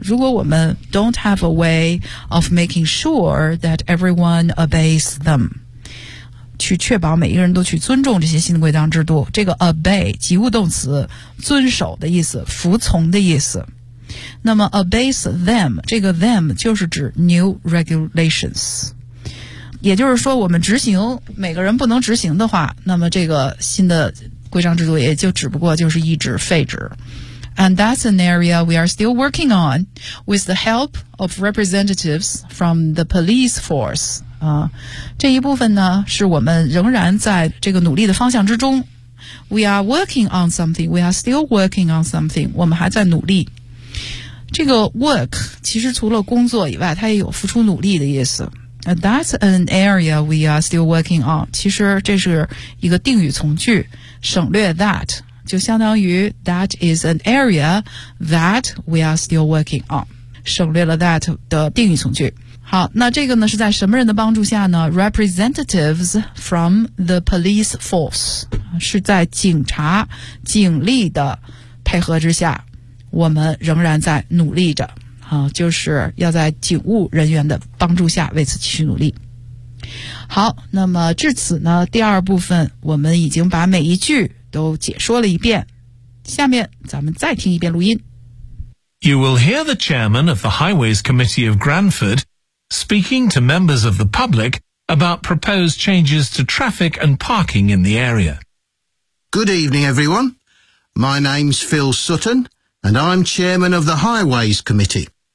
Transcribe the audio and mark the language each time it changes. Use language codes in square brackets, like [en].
[zh] 如果我们 [en] don't have a way of making sure that everyone obeys them， [zh] 去确保每一个人都去尊重这些新的规章制度，这个 obey 及物动词，遵守的意思，服从的意思。那么 [en] obeys them [zh] 这个 them 就是指 new regulations。也就是说，我们执行每个人不能执行的话，那么这个新的。规章制度也就只不过就是一纸废纸。 [en] And that's an area we are still working on with the help of representatives from the police force. [zh] 这一部分呢是我们仍然在这个努力的方向之中。 [en] We are working on something. We are still working on something. [zh] 我们还在努力。这个 work 其实除了工作以外它也有付出努力的意思。 [en] That's an area we are still working on. [zh] 其实这是一个定语从句。省略 that 就相当于 [en] that is an area that we are still working on， [zh] 省略了 that 的定语从句。好，那这个呢是在什么人的帮助下呢？ [en] Representatives from the police force， [zh] 是在警察警力的配合之下，我们仍然在努力着啊，就是要在警务人员的帮助下为此继续努力。好，那么至此呢，第二部分我们已经把每一句都解说了一遍，下面咱们再听一遍录音。 [en] You will hear the chairman of the Highways Committee of Granford speaking to members of the public about proposed changes to traffic and parking in the area. Good evening, everyone. My name's Phil Sutton, and I'm chairman of the Highways Committee.